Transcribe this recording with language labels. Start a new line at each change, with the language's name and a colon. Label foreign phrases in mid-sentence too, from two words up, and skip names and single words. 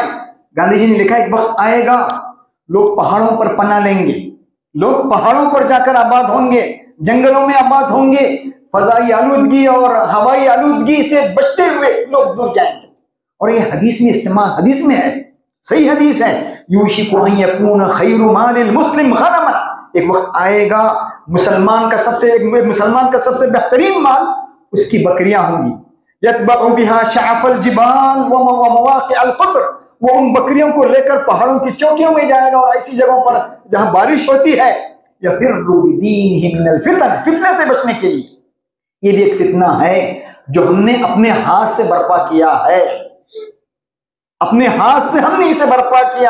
Hindi: गांधी जी ने लिखा एक वक्त आएगा लोग पहाड़ों पर पनाह लेंगे, लोग पहाड़ों पर जाकर आबाद होंगे, जंगलों में आबाद होंगे, फजाई आलूदगी और हवाई आलूदगी से बचते हुए लोग दूर जाएंगे। और ये हदीस में इस्तेमाल, हदीस में है, सही हदीस है,
Arabic: يوشك أن يكون خير مال المسلم غنما,
Hindi: एक वक्त आएगा मुसलमान का सबसे बेहतरीन माल उसकी बकरियां होंगी।
Arabic: يتبع بها شعف الجبال ومواقع القطر,
Hindi: वो उन बकरियों को लेकर पहाड़ों की चोटियों में जाएगा और ऐसी जगहों पर जहां बारिश होती है।
Arabic: يفر بدينه من الفتن,
Hindi: फितने से बचने के लिए। ये भी एक फितना है जो हमने अपने हाथ से बर्पा किया है, अपने हाथ से हमने इसे बर्पा किया।